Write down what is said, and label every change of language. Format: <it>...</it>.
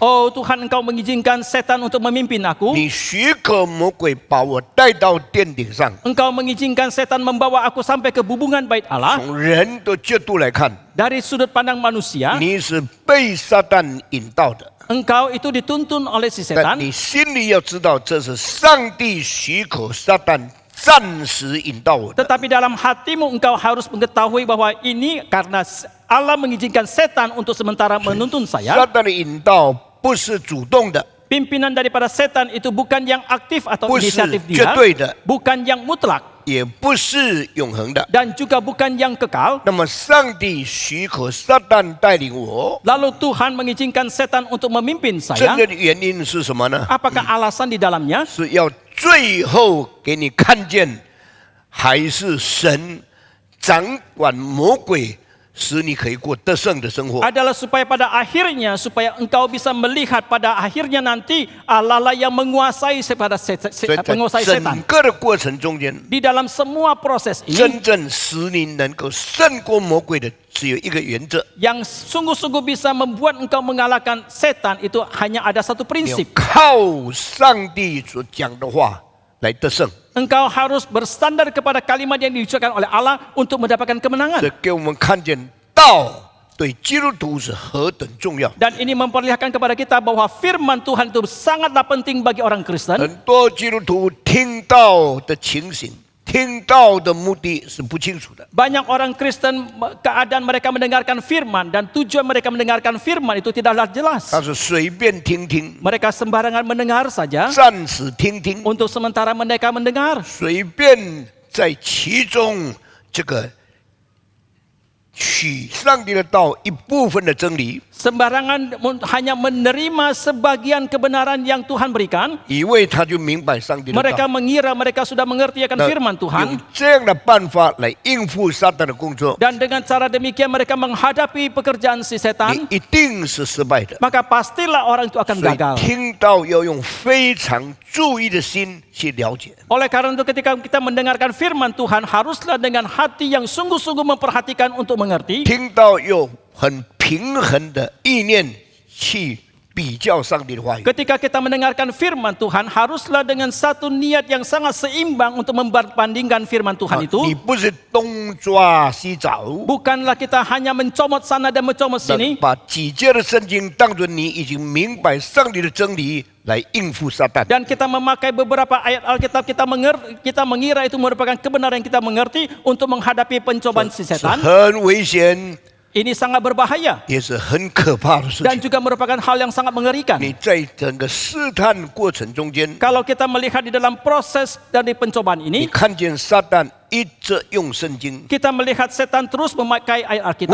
<id>Oh Tuhan, engkau mengizinkan setan untuk memimpin aku.</id> <zh>你许可魔鬼把我带到殿顶上。</zh> <id>Engkau mengizinkan setan membawa aku sampai ke bubungan bait Allah.</id> <zh>从人的角度来看，</zh> <id>Dari sudut pandang manusia,</id> <zh>你是被撒旦引导的，</zh> <id>engkau itu dituntun oleh si</id> <zh>但</zh> <id>setan.</id> <zh>你心里要知道，这是上帝许可撒旦暂时引导我的。</zh> <id>Tetapi dalam hatimu engkau harus mengetahui bahwa ini karena Allah mengizinkan setan untuk sementara menuntun</id> <zh>撒</zh> <id>saya.</id> <zh>旦的引导不是主动的，</zh> <id>Pimpinan daripada setan itu bukan yang aktif atau</id> <zh>不是</zh> <id>inisiatif</id> <zh>绝</zh> <id>dia,</id> <zh>对的，</zh> <id>bukan yang mutlak,</id> <zh>也不是永恒的。</zh> <id>dan juga bukan yang kekal.</id> <zh>那么，上帝许可撒旦带领我，</zh> <id>Lalu Tuhan mengizinkan setan untuk memimpin</id> <zh>真</zh> <id>saya.</id> <zh>正的原因是什么呢？</zh> <id>Apakah alasan di dalamnya?</id> <zh>是要最后给你看见，还是神掌管魔鬼，使你可以过得胜的生活。</zh> <id>Adalah supaya pada akhirnya, supaya engkau bisa melihat pada akhirnya nanti Allah lah yang menguasai</id> <zh>所以</zh> <id>menguasai</id> <zh>在</zh> <id>setan.</id> <zh>整个的过程中间，</zh> <id>Di dalam semua proses ini,</id> <zh>真正使你能够胜过魔鬼的，只有一个原则：</zh> <id>yang sungguh-sungguh bisa membuat engkau mengalahkan setan itu hanya ada satu</id> <zh>你要</zh> <id>prinsip.</id> <zh>靠上帝所讲的话来得胜。</zh> <id>Engkau harus bersandar kepada kalimat yang diucapkan oleh Allah untuk mendapatkan kemenangan.</id> <zh>这给我们看见道对基督徒是何等重要。</zh> <id>Dan ini memperlihatkan kepada kita bahwa firman Tuhan itu sangatlah penting bagi orang Kristen.</id> <zh>很多基督徒听道的情形、听道的目的是不清楚的。</zh> <id>Banyak orang Kristen keadaan mereka mendengarkan firman dan tujuan mereka mendengarkan firman itu tidaklah jelas.</id> <zh>他是随便听听，</zh> <id>Mereka sembarangan mendengar saja.</id> <zh>暂时听听，</zh> <id>Untuk sementara mereka mendengar.</id> <zh>随便在其中这个取上帝的道一部分的真理，</zh> <id>Sembarangan hanya menerima sebagian kebenaran yang Tuhan berikan.</id> <zh>以为他就明白上帝的</zh> <id>Mereka</id> <zh>道。</zh> <id>mengira mereka sudah mengerti akan firman</id> <zh>用</zh> <id>Tuhan.</id> <zh>这样的办法来应付撒旦的工作，</zh> <id>Dan dengan cara demikian mereka menghadapi pekerjaan si</id> <zh>你</zh> <id>setan.</id> <zh>一定是失败的。</zh> <id>Maka pastilah orang itu akan</id> <zh>所以</zh> <id>gagal.</id> <zh>听到要用非常注意的心去了解。</zh> <id>Oleh karena itu ketika kita mendengarkan firman Tuhan, haruslah dengan hati yang sungguh-sungguh memperhatikan untuk mengerti.</id> <zh>听到有很平衡的意念去比较上帝的话语。</zh> <id>Ketika kita mendengarkan firman Tuhan, haruslah dengan satu niat yang sangat seimbang untuk membandingkan firman Tuhan</id> <zh>你</zh> <id>itu.</id> <zh>不是东抓西找，</zh> <id>Bukanlah kita hanya mencomot sana dan mencomot sini.</id> <zh>把几节的圣经当作你已经明白上帝的真理来应付撒旦。</zh> <id>Dan kita memakai beberapa ayat Alkitab kita mengira itu merupakan kebenaran yang kita mengerti untuk menghadapi pencobaan si</id> <zh>是</zh> <id>setan.</id> <zh>很危险，</zh> <id>Ini sangat berbahaya</id> <zh>也是很可怕的事</zh> <id>dan</id> <zh>情。</zh> <id>juga merupakan hal yang sangat mengerikan.</id> <zh>你在整个试探过程中间，</zh> <id>Kalau kita melihat di dalam proses dari pencobaan</id> <zh>你</zh> <id>ini,</id> <zh>看见撒旦一直用圣经，</zh> <id>kita melihat setan terus memakai ayat Alkitab.</id>